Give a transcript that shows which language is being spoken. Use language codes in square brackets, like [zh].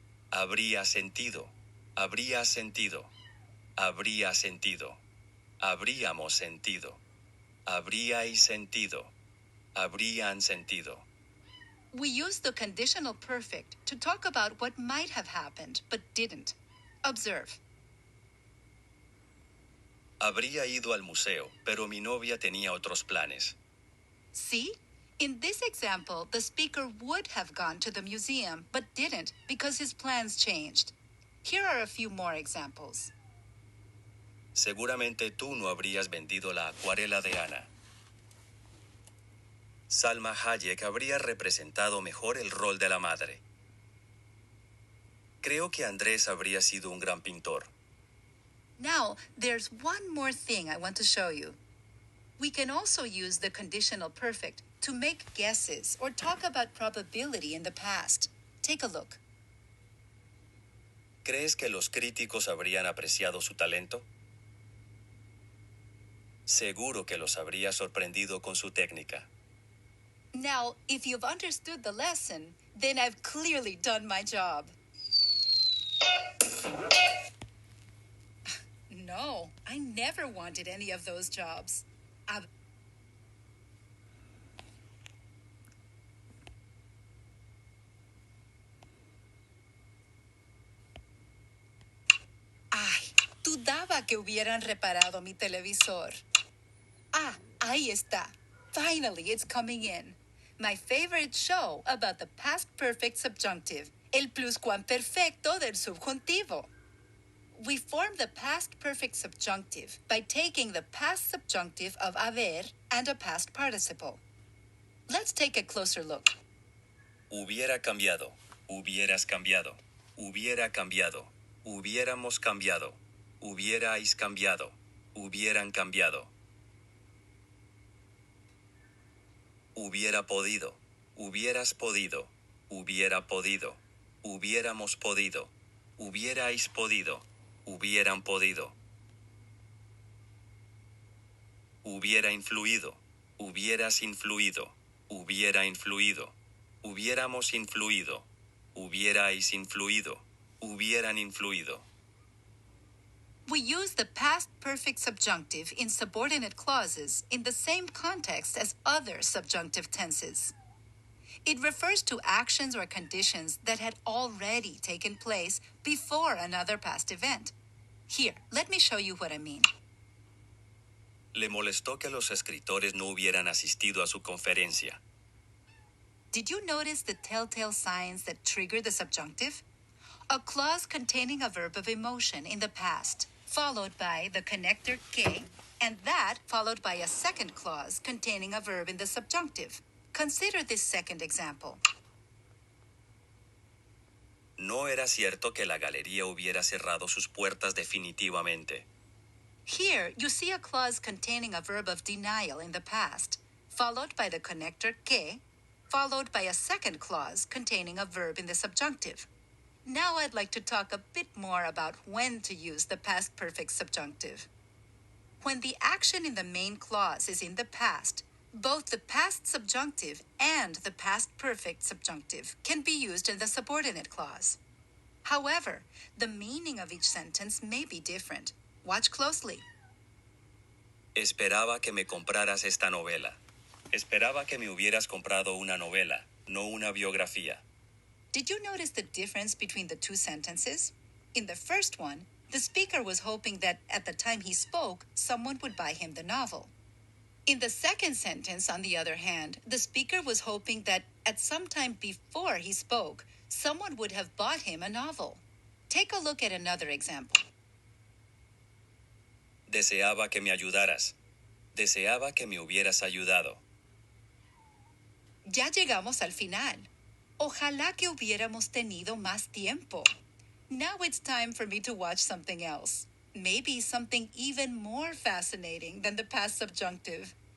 [es] Habría sentido. Habría sentido. Habría sentido. Habríamos sentido. Habríais sentido. Habrían sentido. [en] We use the conditional perfect to talk about what might have happened but didn't. Observe. [es] Habría ido al museo, pero mi novia tenía otros planes. [en] See? In this example, the speaker would have gone to the museum but didn't because his plans changed. Here are a few more examples. [es] Seguramente tú no habrías vendido la acuarela de Ana. Salma Hayek habría representado mejor el rol de la madre. Creo que Andrés habría sido un gran pintor. [en] Now, there's one more thing I want to show you. We can also use the conditional perfect to make guesses or talk about probability in the past. Take a look. [es] ¿Crees que los críticos habrían apreciado su talento? Seguro que los habría sorprendido con su técnica. [en] Now, if you've understood the lesson, then I've clearly done my job. No, I never wanted any of those jobs. [es] Ay, dudaba que hubieran reparado mi televisor. Ah, ahí está. [en] Finally, it's coming in. My favorite show about the past perfect subjunctive, [es] el pluscuamperfecto del subjuntivo. [en] We form the past perfect subjunctive by taking the past subjunctive of haber and a past participle. Let's take a closer look. [es] Hubiera cambiado, hubieras cambiado, hubiera cambiado, hubiéramos cambiado, hubierais cambiado, hubieran cambiado. Hubiera podido, hubieras podido, hubiera podido, hubiéramos podido, hubierais podido, hubieran podido. Hubiera influido, hubieras influido, hubiera influido, hubiéramos influido, hubierais influido, hubieran influido. [en] We use the past perfect subjunctive in subordinate clauses in the same context as other subjunctive tenses. It refers to actions or conditions that had already taken place before another past event. Here, let me show you what I mean. [es] Le molestó que los escritores no hubieran asistido a su conferencia. [en] Did you notice the telltale signs that trigger the subjunctive? A clause containing a verb of emotion in the past, followed by the connector que, and that followed by a second clause containing a verb in the subjunctive. Consider this second example. [es] No era cierto que la galería hubiera cerrado sus puertas definitivamente. [en] Here, you see a clause containing a verb of denial in the past, followed by the connector que, followed by a second clause containing a verb in the subjunctive. Now I'd like to talk a bit more about when to use the past perfect subjunctive. When the action in the main clause is in the past, both the past subjunctive and the past perfect subjunctive can be used in the subordinate clause. However, the meaning of each sentence may be different. Watch closely. [es] Esperaba que me compraras esta novela. Esperaba que me hubieras comprado una novela, no una biografía. [en] Did you notice the difference between the two sentences? In the first one, the speaker was hoping that at the time he spoke, someone would buy him the novel. In the second sentence, on the other hand, the speaker was hoping that at some time before he spoke, someone would have bought him a novel. Take a look at another example. [es] Deseaba que me ayudaras. Deseaba que me hubieras ayudado. Ya llegamos al final. Ojalá que hubiéramos tenido más tiempo. [en] Now it's time for me to watch something else. Maybe something even more fascinating than the past subjunctive.